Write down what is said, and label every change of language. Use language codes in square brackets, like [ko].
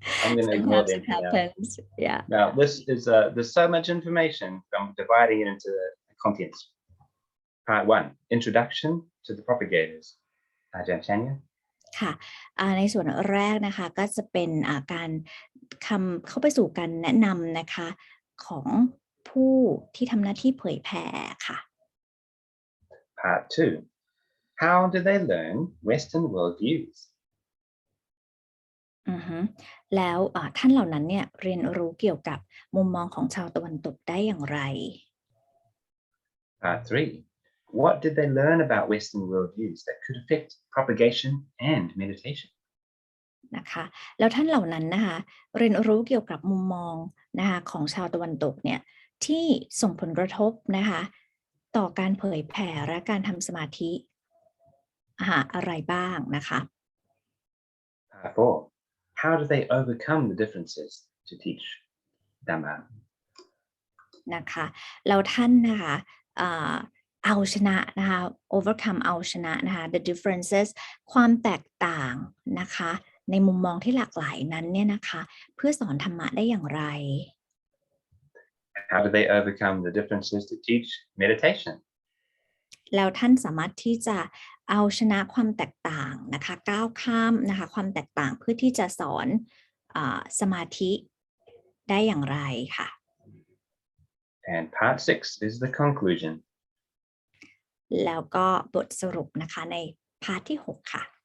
[en] I'm going to ignore them for now. Yeah. Now, this is there's so much information. I'm dividing it into contents. Part 1, Introduction to the Propagators. Aj.Andre. [th] ค่ะในส่วนแรกนะคะก็จะเป็นการเข้าไปสู่การแนะนำนะคะของผู้ที่ทำหน้าที่เผยแผ่ค่ะ [en] Part 2, How do they learn Western worldviews? [th] แล้วท่านเหล่านั้นเนี่ยเรียนรู้เกี่ยวกับมุมมองของชาวตะวันตกได้อย่างไร [en] Part 3, What did they learn about Western worldviews that could affect propagation and meditation? [th] นะคะแล้วท่านเหล่านั้นนะคะเรียนรู้เกี่ยวกับมุมมองนะคะของชาวตะวันตกเนี่ยที่ส่งผลกระทบนะคะต่อการเผยแผ่และการทำสมาธิอะไรบ้างนะคะ [en] Part 4, How do they overcome the differences to teach Dhamma? [th] นะคะแล้วท่านนะคะ เอาชนะนะคะ overcome เอาชนะนะคะ [en] the differences [th] ความแตกต่างนะคะในมุมมองที่หลากหลายนั้นเนี่ยนะคะเพื่อสอนธรรมะได้อย่างไร [en] How do they overcome the differences to teach meditation? [th] แล้วท่านสามารถที่จะเอาชนะความแตกต่างนะคะก้าวข้ามนะคะความแตกต่างเพื่อที่จะสอนสมาธิได้อย่างไรค่ะ [en] And part 6 is the conclusion. [th] แล้วก็บทสรุปนะคะในพาร์ทที่ 6 ค่ะ